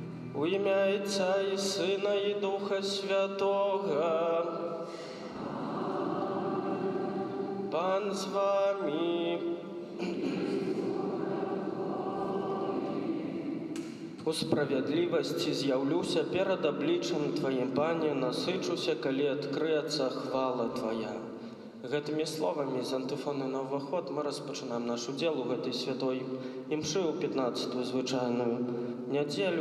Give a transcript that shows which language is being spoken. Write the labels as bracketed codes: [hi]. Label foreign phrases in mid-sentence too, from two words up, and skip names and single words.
[uk] У ім'я Отця і Сина, і Духа Святого. Пан з вами. [be] У справядлівасці з'яўлюся перад абліччам Тваім, Пане, насычуся, калі адкрыецца хвала Твая. Гэтымі словамі з антыфоны на ўваход мы распачынаем наш удзел у гэтай святой імшы ў 15-ю звычайную нядзелю.